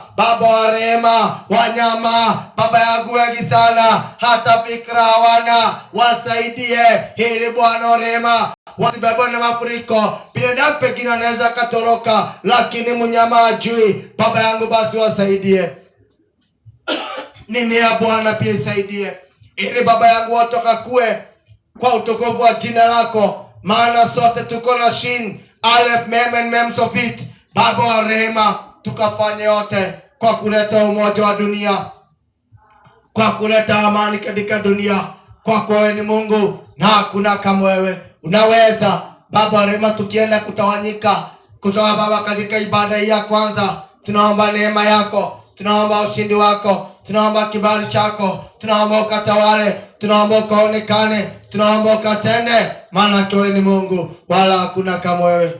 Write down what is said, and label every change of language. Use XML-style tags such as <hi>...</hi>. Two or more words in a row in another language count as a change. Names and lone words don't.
<sw>Baba wa rehema, wanyama baba yangu wengi sana, hata fikra hawana, wasaidie ili Bwana wa rehema wasibebwe na mafuriko. Binadamu pengine anaweza katoroka, lakini mnyama hajui. Baba yangu basi wasaidie. Mimea Bwana pia isaidie, ili baba yangu watoka kue kwa utukufu wa jina lako, maana sote tuko na shin alef mem and mem sofit. Baba wa rehema, tukafanye yote kwa kuleta umoja wa dunia, kwa kuleta amani katika dunia, kwa kuwa wewe ni Mungu na hakuna kama wewe. Unaweza Baba wa rehema, tukienda kutawanyika kutoka Baba katika ibada hii ya kwanza, tunaomba neema yako, tunaomba ushindi wako, tunaomba kibali chako, tunaomba ukatawale, tunaomba ukaonekane, tunaomba ukatende, maana wewe ni Mungu wala hakuna kama wewe.</sw>